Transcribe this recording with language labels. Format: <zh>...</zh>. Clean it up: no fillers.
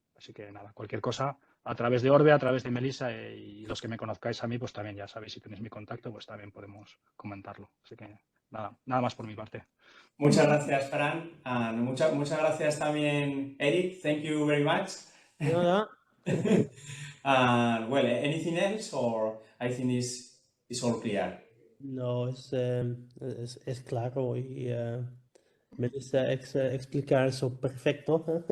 <es>Así que nada, cualquier cosa a través de Orbe, a través de Melissa y los que me conozcáis a mí, pues también ya sabéis, si tenéis mi contacto, pues también podemos comentarlo. Así que nada más por mi parte. Muchas gracias, Fran. And muchas gracias también, Eric.</es> <en>Thank you very much.</en> <es>Nada.</es> <en>And well, anything else, or I think is all clear?</en> <es>No, es claro y Melissa explicar eso perfecto.</es>